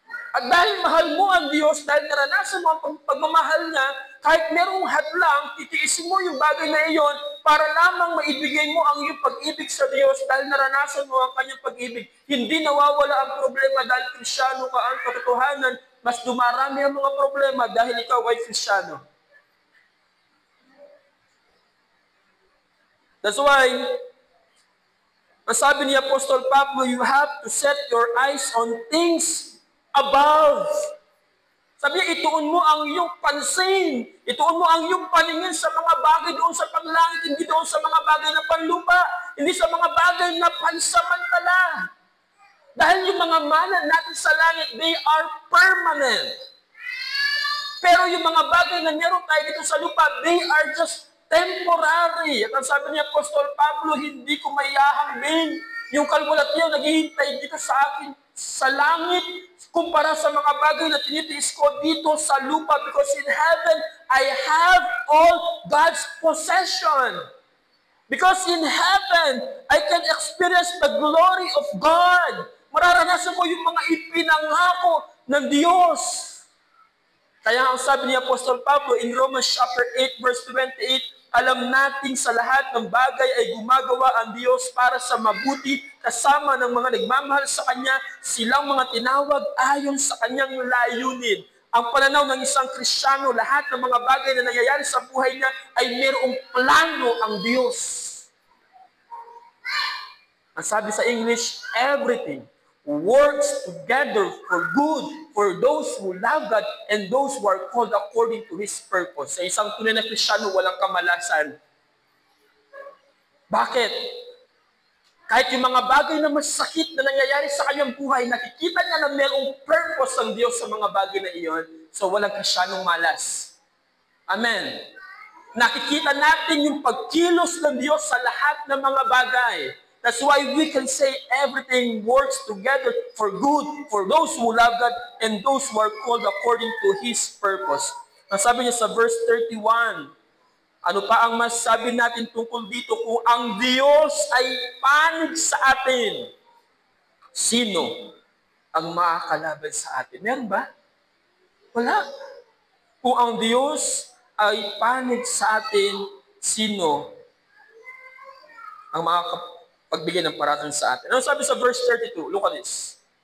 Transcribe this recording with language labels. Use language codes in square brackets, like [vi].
[tl] At dahil mahal mo ang Diyos, dahil naranasan mo ang pagmamahal niya, kahit mayroong hadlang, titiisin mo yung bagay na iyon para lamang maibigay mo ang iyong pag-ibig sa Diyos dahil naranasan mo ang kanyang pag-ibig. Hindi nawawala ang problema dahil Kristyano ka. Ang katotohanan, mas dumarami ang mga problema dahil ikaw ay Kristyano. [en] That's why, [tl] ang sabi ni Apostol Pablo, [en] you have to set your eyes on things above. [tl] Sabi niya, ituon mo ang iyong pansin, ituon mo ang iyong paningin sa mga bagay doon sa panlangit, hindi doon sa mga bagay na panlupa, hindi sa mga bagay na pansamantala. Dahil yung mga mana natin sa langit, [en] they are permanent. [tl] Pero yung mga bagay na meron tayo dito sa lupa, [en] they are just temporary. [tl] At ang sabi ni Apostol Pablo, hindi ko maihahambing yung kaluwalhatian naghihintay dito sa akin sa langit kumpara sa mga bagay na tinitiis ko dito sa lupa, [en] because in heaven, I have all God's possession. Because in heaven, I can experience the glory of God. [tl] Mararanasan ko yung mga ipinangako ng Diyos. Kaya ang sabi ni Apostol Pablo in Romans chapter 8 verse 28, alam nating sa lahat ng bagay ay gumagawa ang Diyos para sa mabuti kasama ng mga nagmamahal sa Kanya, silang mga tinawag ayon sa Kanyang layunin. Ang pananaw ng isang Kristyano, lahat ng mga bagay na nangyayari sa buhay niya ay mayroong plano ang Diyos. Ang sabi sa English, [en] everything works together for good for those who love God and those who are called according to His purpose. [tl] Sa isang tunay na Kristyano, walang kamalasan. Bakit? Kahit yung mga bagay na masakit na nangyayari sa kanyang buhay, nakikita niya na mayroong purpose ng Diyos sa mga bagay na iyon, so walang Kristyanong malas. Amen. Nakikita natin yung pagkilos ng Diyos sa lahat ng mga bagay. [en] That's why we can say everything works together for good for those who love God and those who are called according to His purpose. [tl] Ang sabi niya sa verse 31, ano pa ang masasabi natin tungkol dito? Kung ang Diyos ay panig sa atin, sino ang makakalaban sa atin? Meron ba? Wala. Kung ang Diyos ay panig sa atin, sino ang makakapagbigay ng paratang sa atin? Ano sabi sa verse 32? [en] Look at this.